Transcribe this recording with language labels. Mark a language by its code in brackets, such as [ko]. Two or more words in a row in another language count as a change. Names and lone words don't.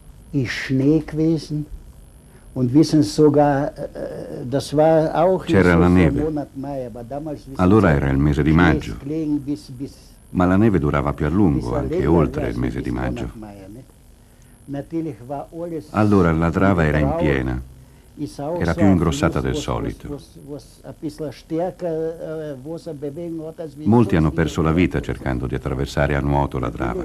[de] ist Schnee gewesen. Und wissen sogar, das war auch [it] C'era la neve. Allora era il mese di maggio, ma la neve durava più a lungo, anche oltre il mese di maggio. Allora la trava era in piena, era più ingrossata del solito. Molti hanno perso la vita cercando di attraversare a nuoto la trava.